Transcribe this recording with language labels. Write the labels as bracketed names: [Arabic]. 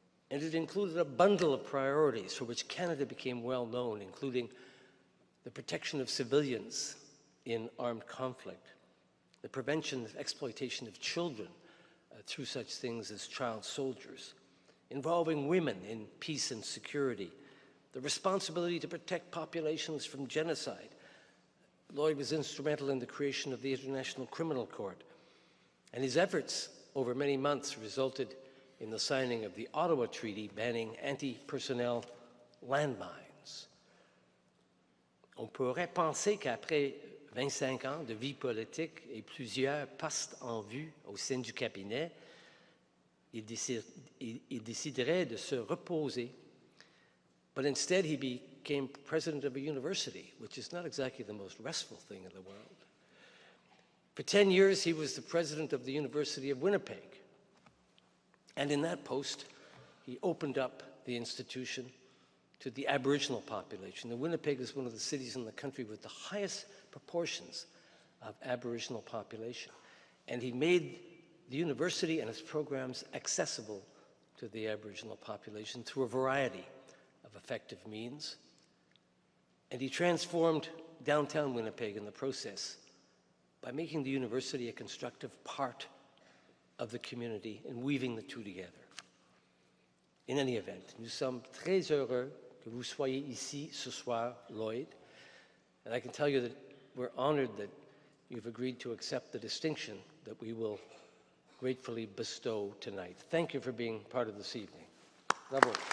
[English] And it included a bundle of priorities for which Canada became well known, including the protection of civilians in armed conflict, the prevention of exploitation of children through such things as child soldiers, involving women in peace and security, the responsibility to protect populations from genocide. Lloyd was instrumental in the creation of the International Criminal Court, and his efforts over many months resulted in the signing of the Ottawa Treaty banning anti-personnel landmines. [French] On pourrait penser qu'après 25 ans de vie politique et plusieurs postes en vue au sein du cabinet, il déciderait de se reposer. [English] But instead, he became president of a university, which is not exactly the most restful thing in the world. For 10 years, he was the president of the University of Winnipeg. And in that post, he opened up the institution to the Aboriginal population. And Winnipeg is one of the cities in the country with the highest proportions of Aboriginal population. And he made the university and its programs accessible to the Aboriginal population through a variety of effective means. And he transformed downtown Winnipeg in the process by making the university a constructive part of the community and weaving the two together. In any event, [French] nous sommes très heureux que vous soyez ici ce soir, Lloyd. [English] And I can tell you that we're honored that you've agreed to accept the distinction that we will gratefully bestow tonight. Thank you for being part of this evening. Bravo.